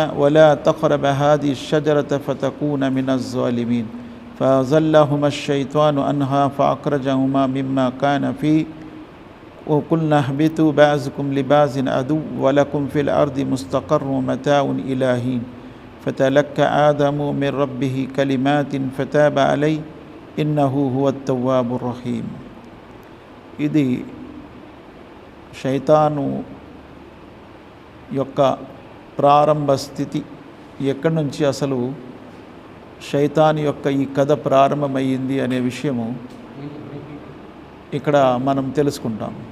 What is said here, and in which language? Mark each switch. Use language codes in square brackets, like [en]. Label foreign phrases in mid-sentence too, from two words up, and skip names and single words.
[ar] ولا تقربا هذه الشجرة فتكونا من الظالمين فأزلهما الشيطان عنها فأخرجهما مما كان فيه وقلنا اهبطوا بعضكم لبعض عدو ولكم في الأرض مستقر ومتاع إلى حين فتلقى آدم من ربه كلمات فتاب عليه إنه هو التواب الرحيم. [te] ఇది శైతాను యొక్క ప్రారంభ స్థితి. ఎక్కడి నుంచి అసలు శైతాను యొక్క ఈ కథ ప్రారంభమైంది అనే విషయము ఇక్కడ మనం తెలుసుకుంటాం.